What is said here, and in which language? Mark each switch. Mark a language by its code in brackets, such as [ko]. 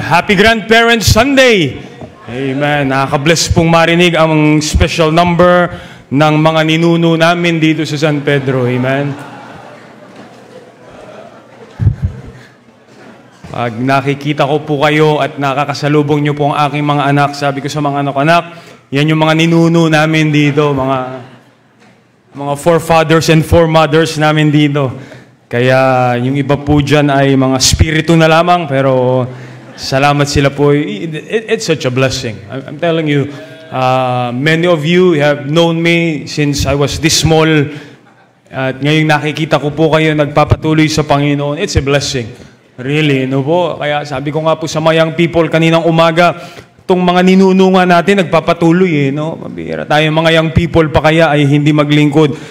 [en] Happy Grandparents Sunday. Amen. [tl] Nakaka-bless pong marinig ang special number ng mga ninuno namin dito sa San Pedro. Amen. Pag nakikita ko po kayo at nakakasalubong nyo po ang aking mga anak, sabi ko sa mga anak, yan yung mga ninuno namin dito, mga [en] forefathers and foremothers [tl] namin dito. Kaya yung iba po dyan ay mga spirito na lamang, pero salamat sila po. [en] It's such a blessing. I'm telling you, many of you have known me since I was this small. [tl] At ngayong nakikita ko po kayo nagpapatuloy sa Panginoon, [en] it's a blessing. Really, [tl] no po? Kaya sabi ko nga po sa mga young people kaninang umaga, itong mga ninunungan natin nagpapatuloy no? Mabira tayo mga young people pa kaya ay hindi maglingkod.